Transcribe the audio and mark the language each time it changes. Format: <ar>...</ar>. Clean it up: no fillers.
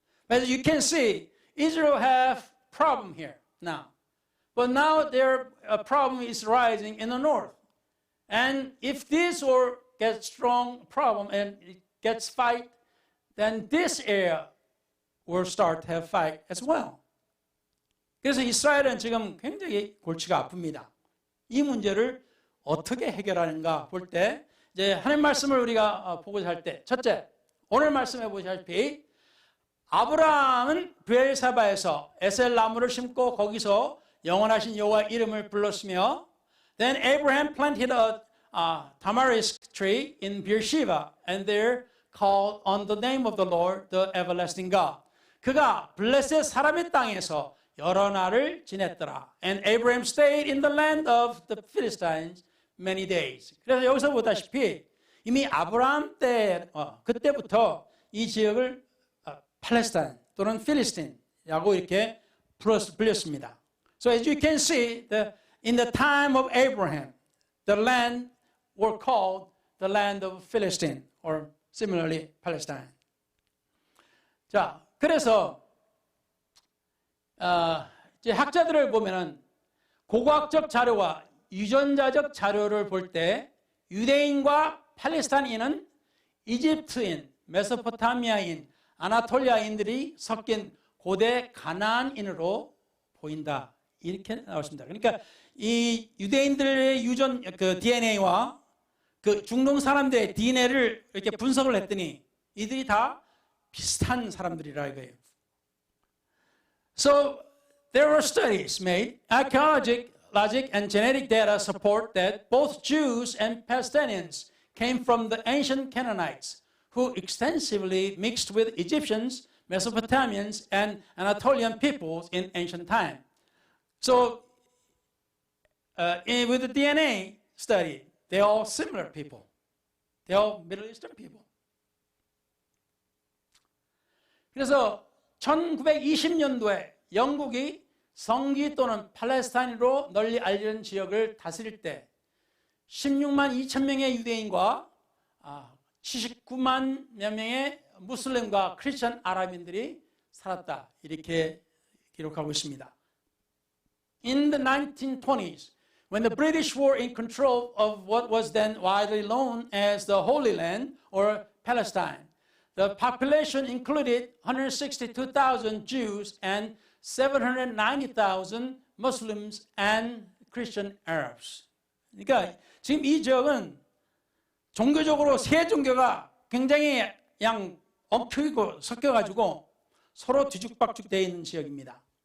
<en>As you can see, Israel have problem here now. But now their problem is rising in the north. And if this or gets strong problem and it gets fight, then this area will start to have fight as well.</en> <ko>그래서 이스라엘은 지금 굉장히 골치가 아픕니다. 이 문제를 어떻게 해결하는가 볼 때 이제 하나님 말씀을 우리가 보고자 할 때 첫째, 오늘 말씀해 보시다시피 아브라함은 브엘사바에서 에셀 나무를 심고 거기서 영원하신 여호와 이름을 불렀으며</ko> <en>then Abraham planted a tamarisk tree in Beersheba and there called on the name of the Lord, the everlasting God.</en> <ko>그가 블레셋 사람의 땅에서 여러 날을 지냈더라.</ko> <en>And Abraham stayed in the land of the Philistines many days.</en> <ko>그래서 여기서 보다시피 이미 아브라함 때 그때부터 이 지역을 팔레스타인 또는 필리스틴이라고 이렇게 불렸습니다.</ko> <en>So as you can see, in the time of Abraham, the land were called the land of Philistine or similarly Palestine.</en> <ko>자, 그래서 이제 학자들을 보면은 고고학적 자료와 유전자적 자료를 볼 때 유대인과 팔레스타인은 이집트인, 메소포타미아인, 아나톨리아인들이 섞인 고대 가나안인으로 보인다. 이렇게 나왔습니다. 그러니까 이 유대인들의 유전 그 DNA와 그 중동 사람들의 DNA를 이렇게 분석을 했더니 이들이 다 비슷한 사람들이라 이거예요.</ko> <en>So there were studies made. Archaeologic and genetic data support that both Jews and Palestinians came from the ancient Canaanites, who extensively mixed with Egyptians, Mesopotamians, and Anatolian peoples in ancient time. So, with the DNA study, they're all similar people. They're all Middle Eastern people.</en> <ko>그래서 1920년도에 영국이 성지 또는 팔레스타인으로 널리 알려진 지역을 다스릴 때 16만 2천 명의 유대인과 79만 몇 명의 무슬림과 크리스천 아랍인들이 살았다. 이렇게 기록하고 있습니다.</ko> <en>In the 1920s, when the British were in control of what was then widely known as the Holy Land or Palestine, the population included 162,000 Jews and 790,000 Muslims and Christian Arabs.</en> <ko>그러니까 지금 이 지역은 종교적으로 세 종교가 굉장히 엉키고 섞여가지고 서로 뒤죽박죽 되어 있는 지역입니다.</ko>